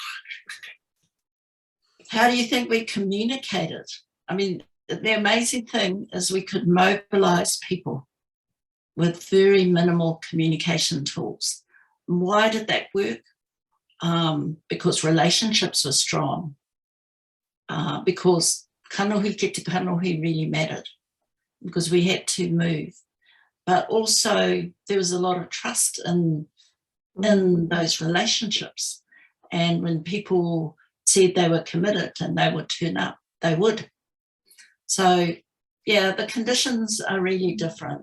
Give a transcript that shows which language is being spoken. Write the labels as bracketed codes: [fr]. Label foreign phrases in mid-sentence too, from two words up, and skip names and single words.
[en] How do you think we communicated? I mean, the amazing thing is we could mobilize people with very minimal communication tools. Why did that work? Because relationships were strong, because [mi] kanohi ki te kanohi [en] really mattered, because we had to move. But also there was a lot of trust in those relationships. And when people said they were committed and they would turn up, they would. So, yeah, the conditions are really different.